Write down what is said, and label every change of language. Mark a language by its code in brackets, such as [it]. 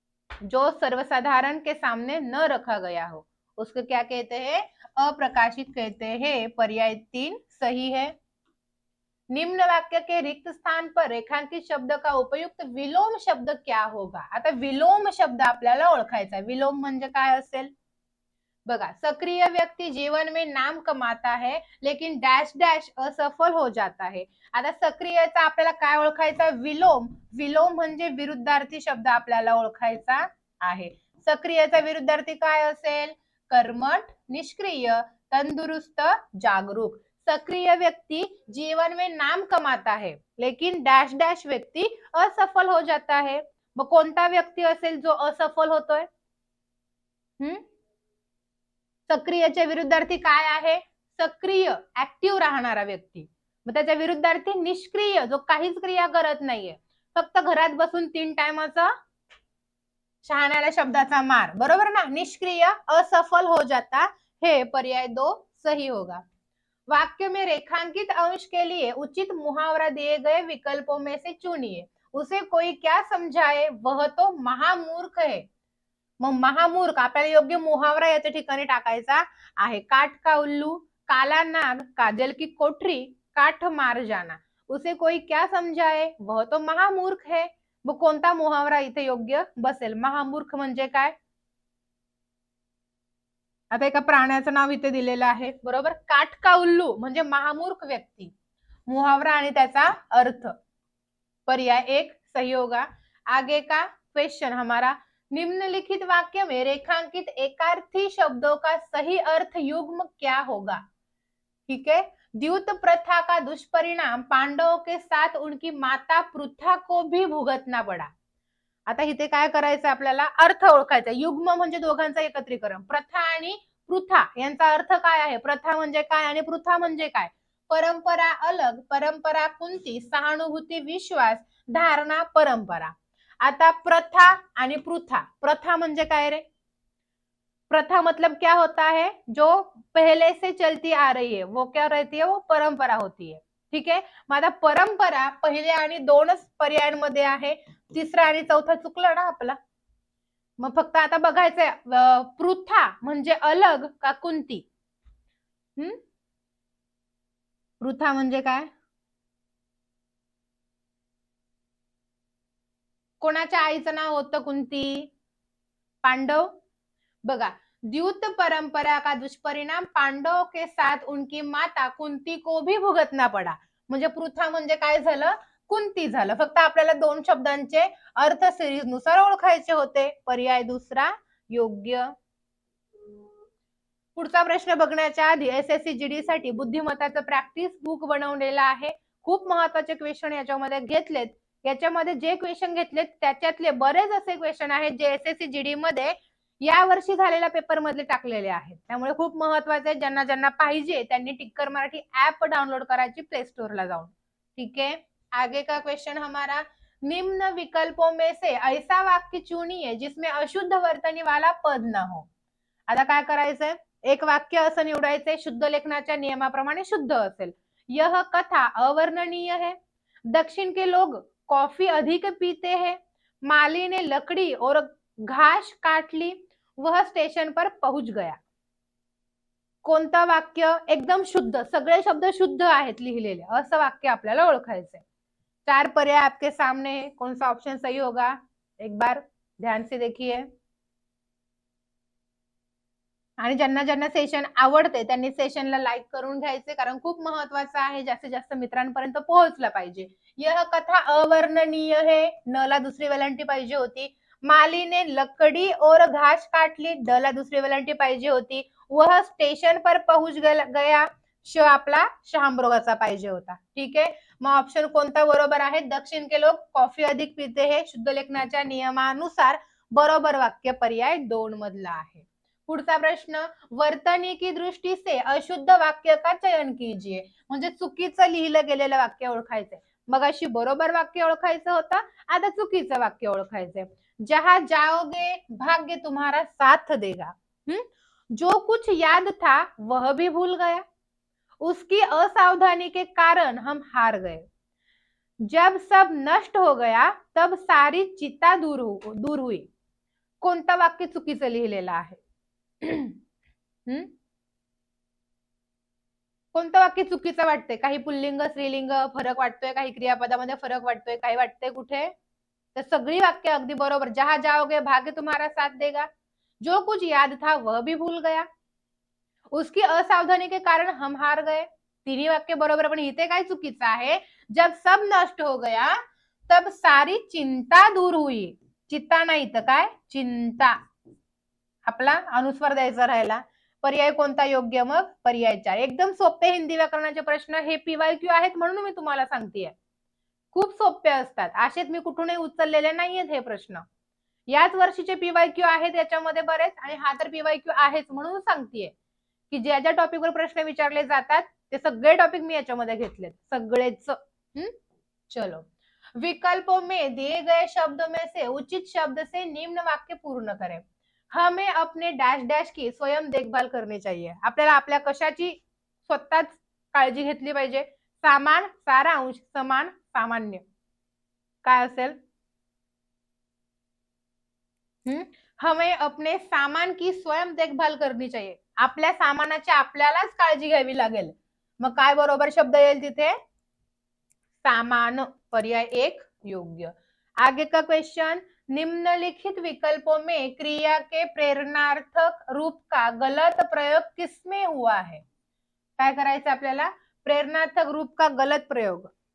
[hi] जो सर्वसाधारण के सामने न रखा गया हो उसको क्या कहते हैं? अप्रकाशित कहते हैं. पर्याय 3 सही है. निम्न वाक्य के रिक्त स्थान पर रेखांकित शब्द का उपयुक्त विलोम शब्द क्या होगा? [mr] आता विलोम शब्द आपल्याला ओळखायचा. विलोम म्हणजे काय असेल बघा. [hi] सक्रिय व्यक्ति जीवन में नाम कमाता है लेकिन डॅश डॅश असफल हो जाता है. [mr] आता सक्रियचा आपल्याला काय ओळखायचा? विलोम. विलोम म्हणजे विरुद्धार्थी शब्द आपल्याला ओळखायचा आहे. सक्रियचा विरुद्धार्थी काय असेल? [hi] कर्मठ, निष्क्रिय, तंदुरुस्त, जागरूक. सक्रिय व्यक्ति जीवन में नाम कमाता है लेकिन डॅश डॅश व्यक्ति असफल हो जाता है. [mr] मग कोणता व्यक्ती असेल जो असफल होतोय? सक्रियच्या विरुद्धार्थी काय आहे? सक्रिय, ऍक्टिव्ह राहणारा व्यक्ती. मग त्याच्या विरुद्धार्थी निष्क्रिय, जो काहीच क्रिया करत नाहीये, फक्त घरात बसून 3 टाइमाचा शहाण्याला शब्दाचा मार, बरोबर ना? [hi] निष्क्रिय, असफल हो जाता. [mr] हे [hi] पर्याय 2 सही होगा. वाक्य में रेखांकित अंश के लिए उचित मुहावरा दिए गए विकल्पों में से चुनिए. उसे कोई क्या समझाए, वह तो महामूर्ख है. [mr] मग महामूर्ख आपल्याला योग्य मुहावरा याच्या ठिकाणी टाकायचा आहे. [hi] काठ का उल्लू, काला नाग, काजल की कोठरी, काठ मार जाना. उसे कोई क्या समझाए, वह तो महामूर्ख है. [mr] मग कोणता मुहावरा इथे योग्य बसेल? महामूर्ख म्हणजे काय? आता एका प्राण्याचं नाव इथे दिलेलं आहे, बरोबर. [hi] काठ का उल्लू [mr] म्हणजे महामूर्ख व्यक्ती. मुहावरा आणि त्याचा अर्थ. [hi] पर्याय 1 सही होगा. आगे का क्वेश्चन हमारा, निम्नलिखित वाक्य में रेखांकित एकार्थी शब्दों का सही अर्थ युग्म क्या होगा? ठीक है. द्यूत प्रथा का दुष्परिणाम पांडवों के साथ उनकी माता पृथा को भी भुगतना पड़ा. [mr] आता इथे काय करायचं आपल्याला? अर्थ ओळखायचा. युग्म म्हणजे दोघांचं एकत्रीकरण. प्रथा आणि पृथा यांचा अर्थ काय आहे? प्रथा म्हणजे काय आणि पृथा म्हणजे काय? [hi] परंपरा अलग, परंपरा कुंती, सहानुभूती, विश्वास, धारणा, परंपरा. [mr] आता प्रथा आणि पृथा. प्रथा म्हणजे काय रे? [hi] प्रथा मतलब क्या होता है? जो पहले से चलती आ रही है वो क्या रहती है? वो परंपरा होती है. [mr] ठीक आहे. मग आता परंपरा पहिल्या आणि 2च पर्यायांमध्ये आहे. तिसरा आणि चौथा चुकला ना आपला. मग फक्त आता बघायचंय पृथा म्हणजे अलग का कुंती? पृथा म्हणजे काय? कोणाच्या आईचं नाव होतं कुंती? पांडव. [hi] बघा, द्यूत परंपरा का दुष्परिणाम पांडव के साथ उनकी माता कुंती को भी भुगतना पडा. [mr] म्हणजे पृथा म्हणजे काय झालं? कुंती झालं. फक्त आपल्याला दोन शब्दांचे अर्थ सिरीज नुसार ओळखायचे होते. पर्याय दुसरा योग्य. पुढचा प्रश्न बघण्याच्या आधी एसएससी जीडी साठी बुद्धिमत्ताचं प्रॅक्टिस बुक बनवलेलं आहे. खूप महत्वाचे क्वेश्चन याच्यामध्ये घेतलेत. याच्यामध्ये जे क्वेश्चन घेतलेत त्याच्यातले बरेच असे क्वेश्चन आहेत जे एसएससी जीडी मध्ये या वर्षी झालेल्या पेपर मध्ये टाकलेले आहेत. त्यामुळे खूप महत्वाचे आहे. ज्यांना ज्यांना पाहिजे त्यांनी टिक्कर मराठी ऍप डाउनलोड करायची प्ले स्टोर ला जाऊन. [hi] ठीक है, आगे का क्वेश्चन हमारा, निम्न विकल्पों में से ऐसा वाक्य चुनिए जिसमें अशुद्ध वर्तनी वाला पद न हो. [mr] आता काय करायचंय? एक वाक्य असं निवडायचंय शुद्ध लेखनाच्या नियमाप्रमाणे शुद्ध असेल. [hi] यह कथा अवर्णनीय है. दक्षिण के लोग कॉफी अधिक पीते हैं. माली ने लकड़ी और घास काट ली. वह स्टेशन पर पहुंच गया. [mr] कोणतं वाक्य एकदम शुद्ध, सगळे शब्द शुद्ध आहेत लिहिलेले, असं वाक्य आपल्याला ओळखायचंय. [hi] 4 पर्याय आपके सामने है. कौन सा ऑप्शन सही होगा? एक बार ध्यान से देखिए. [mr] आणि ज्यांना ज्यांना सेशन आवडते त्यांनी सेशनला लाईक करून घ्यायचे, कारण खूप महत्वाचं आहे, जास्तीत जास्त मित्रांपर्यंत पोहोचला पाहिजे. [hi] यह कथा अवर्णनीय है, [mr] न ला दुसरी वेलांटी पाहिजे होती. [hi] माली ने लकड़ी और घास काट ली, [mr] ड ला दुसरी वेलांटी पाहिजे होती. [hi] वह स्टेशन पर पहुंच गया, [mr] श आपला शहामृगाचा पाहिजे होता. ठीक आहे, मग ऑप्शन कोणता बरोबर आहे? [hi] दक्षिण के लोग कॉफी अधिक पीते हैं, [mr] शुद्ध लेखनाच्या नियमानुसार बरोबर वाक्य पर्याय 2 मधला आहे. पुढचा प्रश्न, [hi] वर्तनी की दृष्टी से अशुद्ध वाक्य का चयन कीजिए. [mr] म्हणजे चुकीचं लिहिलं गेलेलं वाक्य ओळखायचंय. मग अशी बरोबर वाक्य ओळखायचं होतं, आता चुकीचं वाक्य ओळखायचंय. [hi] जहां जाओगे भाग्य तुम्हारा साथ देगा. जो कुछ याद था वह भी भूल गया. उसकी असावधानी के कारण हम हार गए. जब सब नष्ट हो गया तब सारी चिंता दूर हुई. [mr] कोणतं वाक्य चुकीचं लिहिलेलं आहे? कोणतं वाक्य चुकीचं वाटतंय? काही पुल्लिंग स्त्रीलिंग फरक वाटतोय, काही क्रियापदामध्ये फरक वाटतोय, काही वाटतंय कुठे? तर सगळी वाक्य अगदी बरोबर. [hi] जहां जाओगे भाग्य तुम्हारा साथ देगा. जो कुछ याद था वह भी भूल गया. उसकी असावधानी के कारण हम हार गए. [mr] तिन्ही वाक्य बरोबर. पण इथे काय चुकीचं आहे? [hi] जब सब नष्ट हो गया तब सारी चिंता दूर हुई. [mr] चिंता नाही तर काय? चिंता. आपला अनुस्वार द्यायचा राहिला. पर्याय कोणता योग्य? मग पर्याय 4. एकदम सोपे हिंदी व्याकरणाचे प्रश्न हे पीवायक्यू आहेत म्हणून मी तुम्हाला सांगतेय. खूप सोपे असतात. असेच मी कुठूनही उचललेले नाहीयेत हे प्रश्न. याच वर्षीचे पीवायक्यू आहेत याच्यामध्ये बरेच, आणि हा तर पीवायक्यू आहेच म्हणून सांगतेय की ज्या ज्या टॉपिकवर प्रश्न विचारले जातात ते सगळे टॉपिक मी याच्यामध्ये घेतलेत, सगळेच. [hi] चलो, विकल्पों में दिए गए शब्दों में से उचित शब्द से निम्न वाक्य पूर्ण करें. हमें अपने डॅश डॅश की स्वयं देखभाल करनी चाहिए. [mr] आपल्याला आपल्या कशाची स्वतःच काळजी घेतली पाहिजे? [hi] सामान, सारांश, समान, सामान्य. [mr] काय असेल? [hi] हमें अपने सामान की स्वयं देखभाल करनी चाहिए. [mr] आपल्या सामानाची आपल्यालाच काळजी घ्यावी लागेल. मग काय बरोबर शब्द येईल तिथे? सामान. पर्याय 1 योग्य. [hi] आगे का क्वेश्चन, निम्नलिखित विकल्पों में क्रिया के प्रेरणार्थक रूप का गलत प्रयोग किसमें हुआ है? [mr] काय करायचं आपल्याला? [hi] प्रेरणार्थक रूप का गलत प्रयोग.